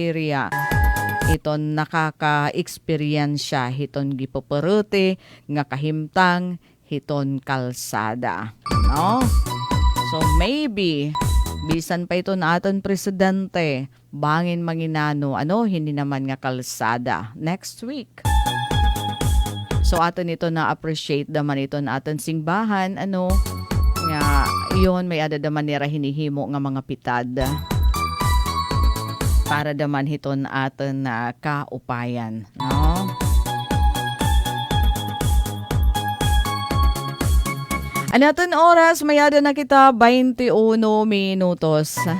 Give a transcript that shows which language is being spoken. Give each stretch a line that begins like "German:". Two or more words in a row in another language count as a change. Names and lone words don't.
Waray: area iton nakaka-experience hiton gipoperute nga kahimtang hiton kalsada no
English: so maybe
Waray: bisan pa iton aton presidente bangin manginano ano hindi naman nga kalsada next week so aton ito na appreciate naman ito na aton singbahan ano nga iyon may ada naman nira hinihimo nga mga pitad para daman hiton aton na kaupayan, no? Anaton oras, mayada na kita 21 minutos.